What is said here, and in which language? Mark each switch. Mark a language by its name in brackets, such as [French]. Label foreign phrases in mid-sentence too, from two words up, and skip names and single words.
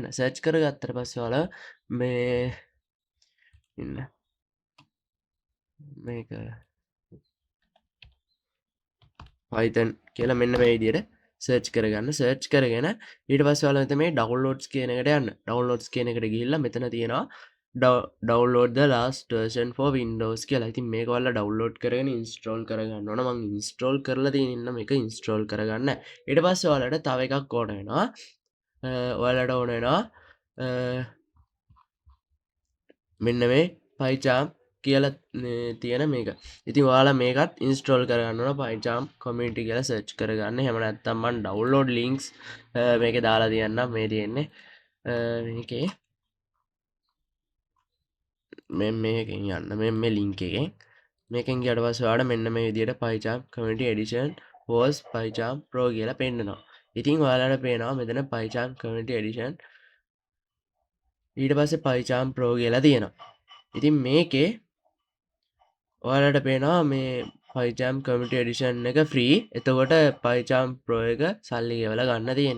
[Sinhala] search කරගත්තට පස්සේ ඔයාලා මේ ඉන්න මේක Python කියලා මෙන්න මේ විදිහට search කරගන්න. search කරගෙන ඊට පස්සේ ඔයාලා මෙතන මේ downloads කියන එකට යන්න. downloads කියන එකට ගිහිල්ලා මෙතන තියෙනවා [English] download the last version for Windows [Sinhala] කියලා. ඉතින් මේක ඔයාලා download කරගෙන install කරගන්න ඕන. මම install කරලා තියෙන මේක install කරගන්න. ඊට පස්සේ ඔයාලට තව එකක් ඕන වෙනවා. ඔයාලට ඕන වෙනවා මෙන්න මේ pycharm කියලා තියෙන මේක. ඉතින් ඔයාලා මේකත් install කරගන්න ඕන. pycharm community කියලා search කරගන්න. එහෙම නැත්නම් මම [English] download links [Sinhala] මේකේ දාලා තියන්නම්. මේ තියෙන්නේ මේකේ මේකෙන් යන්න මේ link එකෙන් මේකෙන් ගියට පස්සේ ඔයාලට මෙන්න මේ විදිහට pycharm community edition was pycharm pro කියලා පෙන්නනවා. ඉතින් ඔයාලට පේනවා මෙතන pycharm community edition ඊට පස්සේ pycharm pro කියලා තියෙනවා. ඉතින් මේකේ ඔයාලට පේනවා මේ pycharm community edition එක free. එතකොට pycharm pro එක සල්ලි ගෙවලා ගන්න තියෙනවා.